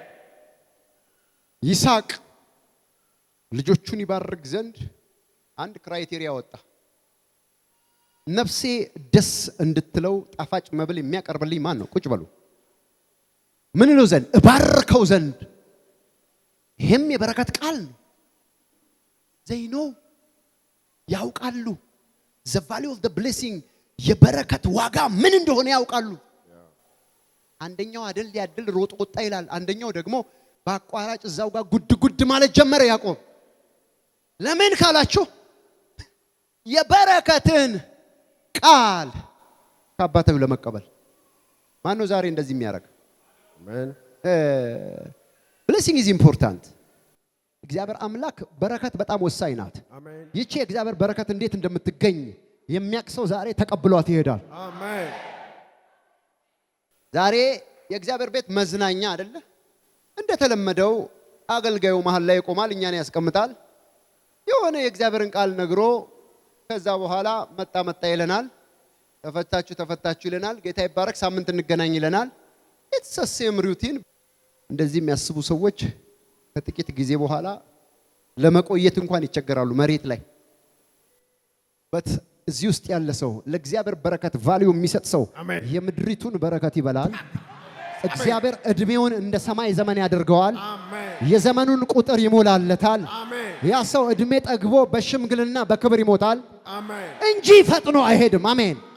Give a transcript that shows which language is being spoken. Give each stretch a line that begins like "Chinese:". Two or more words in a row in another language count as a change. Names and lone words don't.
Amharic: ይስሐቅ ልጆቹን ይባርክ ዘንድ አንድ ክራይቴሪያ ወጣ። ነፍሴ ደስ እንድትለው ጣፋጭ መብል የሚያቀርብልኝ ማን ነው? ቁጭ በሉ። ምን ነው ዘንድ እባርከው ዘንድ። ይሄም የበረከት ቃል ነው። ዘይኖ ያውቃሉ።
English: the value of the blessing
Amharic: የበረከት ዋጋ ምን እንደሆነ ያውቃሉ። አንደኛው አደል ያድል ሮጥ ወጣ ይላል። አንደኛው ደግሞ በአቋራጭ እዛው ጋር ጉድ ማለት ጀመረ ያዕቆብ። ለምን ካላችሁ የበረከትን ቃል ከአባቱ ለመቀበል ማን ነው ዛሬ እንደዚህ የሚያደርግ? አሜን።
English: blessing is important።
Amharic: እግዚአብሔር አምላክ በረከት በጣም ወሳኝ ናት። አሜን። ይቺ እግዚአብሔር በረከት እንዴት እንደምትገኝ የሚያክሰው ዛሬ ተቀብሏት ይሄዳል። አሜን። ዛሬ የእግዚአብሔር ቤት መዝናኛ አይደለ? እንደተለመደው አገልጋዩ መሃል ላይ ይቆማል፣ እኛን ያስቀምጣል። የሆነ የእግዚአብሔርን ቃል ነግሮ ከዛ በኋላ መጣ ይለናል። ተፈታችሁ ይለናል። ጌታ ይባረክ፣ ሳምንት እንገናኝ ይለናል።
English: it's the same routine።
Amharic: እንደዚህ የሚያስቡ ሰዎች ከጥቂት ጊዜ በኋላ ለመቆየት እንኳን ይቸገራሉ መሬት ላይ። በት እዚህ ውስጥ ያለ ሰው ለእግዚአብሔር በረከት ቫልዩ የሚሰጥ ሰው የምድሪቱን በረከት ይበላል። እግዚአብሔር እድሜውን እንደ ሰማይ ዘመን ያደርገዋል። የዘመኑን ቁጥር ይሞላለታል። ያ ሰው እድሜ ጠግቦ በሽምግልና በክብር ይሞታል እንጂ ፈጥኖ አይሄድም። አሜን።